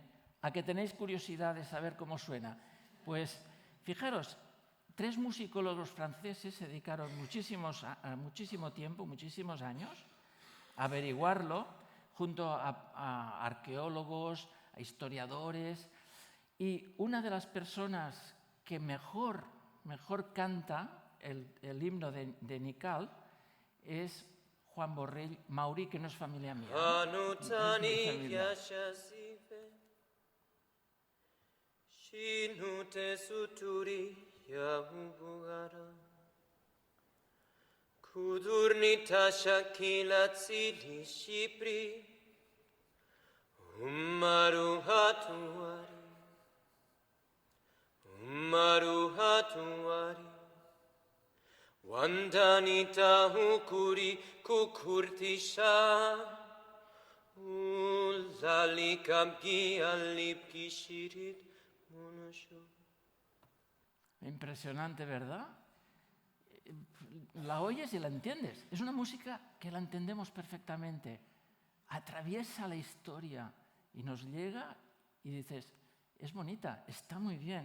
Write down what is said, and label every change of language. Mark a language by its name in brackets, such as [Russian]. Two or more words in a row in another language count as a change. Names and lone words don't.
[Spanish] ¿A que tenéis curiosidad de saber cómo suena? Pues fijaros, 3 musicólogos franceses se dedicaron muchísimo tiempo, muchísimos años, a averiguarlo, junto a arqueólogos, a historiadores, y una de las personas que mejor canta el himno de Nikal es Juan Borrell Mauri, que no es familia mía, ¿no? Es mi familia. [Hurrian] Shinute suturi yahubugara Kudurnita shakila tsili shipri Umaru hatuari Wandanita hukuri kukurtisha Ulalikabgi alipki shirit. [Spanish] Impresionante, ¿verdad? La oyes y la entiendes. Es una música que la entendemos perfectamente. Atraviesa la historia y nos llega y dices, es bonita, está muy bien.